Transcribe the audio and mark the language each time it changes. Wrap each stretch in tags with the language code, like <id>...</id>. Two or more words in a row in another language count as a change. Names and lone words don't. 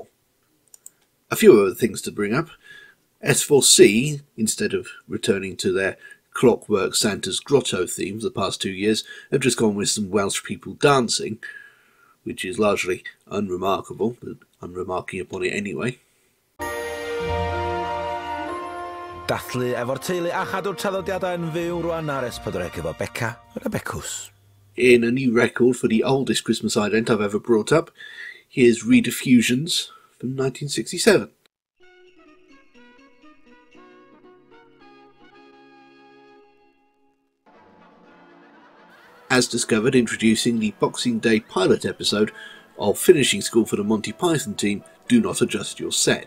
<en>A few other things to bring up. S4C, instead of returning to their Clockwork Santa's Grotto themes the past 2 years, have just gone with some Welsh people dancing, which is largely unremarkable, but I'm remarking upon it anyway.</en> <cy>Dathlu efo'r teulu a chadw'r traddodiadau yn fyw rwan ar S4C efo Beca a Becws.</cy> <en>In a new record for the oldest Christmas ident I've ever brought up, here's Rediffusions from 1967. As discovered, introducing the Boxing Day pilot episode of Finishing School for the Monty Python team, Do Not Adjust Your Set.</en>